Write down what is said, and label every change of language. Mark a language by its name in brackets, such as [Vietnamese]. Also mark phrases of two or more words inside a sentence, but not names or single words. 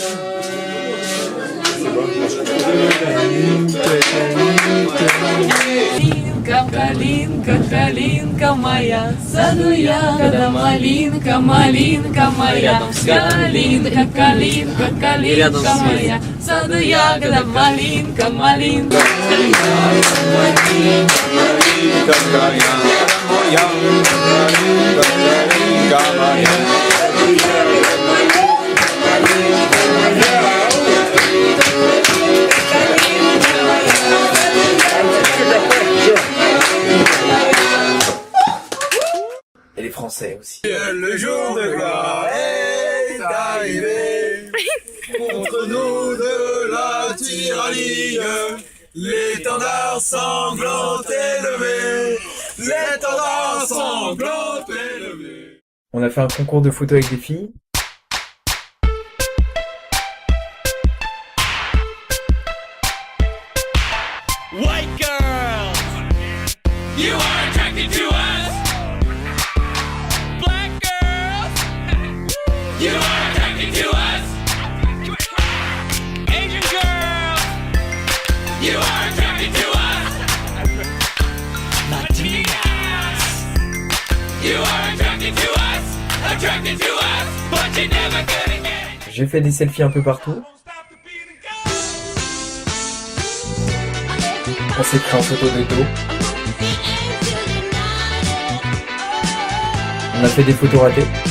[Russian] Калинка, калинка моя, саду ягода, малинка, малинка моя. Калинка, калинка, калинка моя, саду ягода, малинка, малинка. [French] Et les Français aussi. Le jour de gloire est arrivé contre nous de la tyrannie. L'étendard sanglant élevé, l'étendard sanglant élevé. On a fait un concours de photos avec des filles. [English] White girls, you are attracted to us. Black girls, you are attracted to us. Asian girls, you are attracted to us. Latinas, you are attracted to us, but you're never gonna get it. [French] J'ai fait des selfies un peu partout. On s'est pris en photo de dos. On a fait des photos ratées.